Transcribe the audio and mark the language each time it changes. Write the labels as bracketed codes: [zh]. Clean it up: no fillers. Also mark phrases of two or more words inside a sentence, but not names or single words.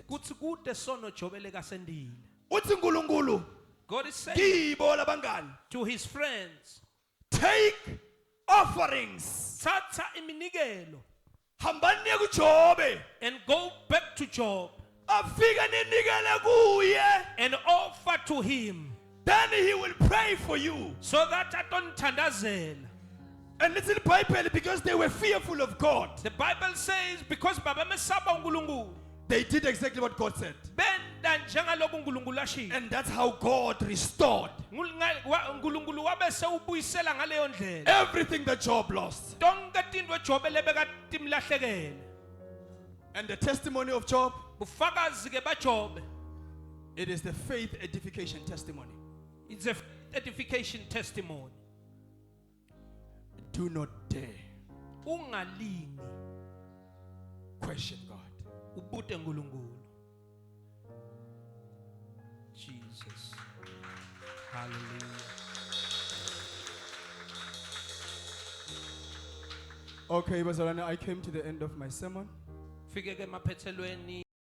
[ss] kuthi kude sono Job lekasendile. Uthi Nkulunkulu [en] God is saying [ss] kibo labangani, [en] to his friends, take offerings. [ss] thatha iminikelo Hambani niye kuJobe. [en] and go back to Job [ss] Afika ninikele kuye. and offer to him [en] Then he will pray for you. so that atonithandazela. And little Bible, because they were fearful of God, The Bible says because [ss] baba mesaba uNkulunkulu [en] they did exactly what God said. [ss] benda njengaloko uNkulunkulu ashilo. [en] And that's how God restored [ss] uNkulunkulu wabe sewubuyisela ngaleyo ndlela [en] everything that Job lost. [ss] tonke tinto eJob lebekatimlahlekele. [en] And the testimony of Job, [ss] Bufakazi ke baJob [en] It is the faith edification testimony. It's a edification testimony. Do not dare [ss] Ungalingi [en] question God. [ss] ubute uNkulunkulu. Jesus. [en] Hallelujah. Okay, Bazalwane, I came to the end of my sermon. [ss] Fike ke maphethelweni